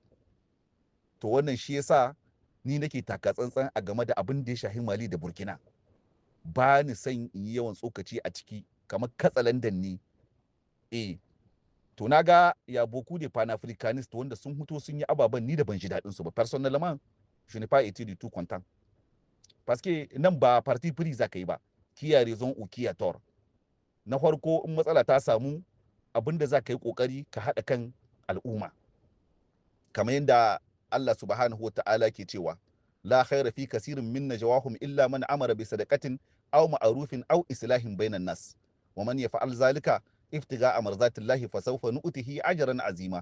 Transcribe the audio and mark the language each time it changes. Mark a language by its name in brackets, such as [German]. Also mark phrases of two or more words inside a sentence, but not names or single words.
[Hausa] To wannan shi yasa ni nake taka tsantsan a game da abin da ya shahi Mali da Burkina. Ba ni son in yi yawan tsokaci a ciki kamar katsalandan ne. To na ga ya [French] boku de panafricanist [Hausa] wanda sun huto sun yi ababen ni da ban ji daɗin su ba. [French] Personnellement, je n'ai pas été du tout content. [Hausa] Parce que nan ba [French] parti pris [Hausa] za ka yi ba. [French] Qui a raison ou qui a tort. [Hausa] Na farko in matsala ta samu abin da za ka yi ƙoƙari ka haɗa kan al'umma. Kamar yadda [Arabic] الله سبحانه وتعالى [Hausa] ke cewa [Arabic] لا خير في كثير من نجواهم إلا من أمر بصدقة أو معروف أو إصلاح بين الناس ومن يفعل ذلك ابتغاء مرضات الله فسوف نؤتيه أجرا عظيما.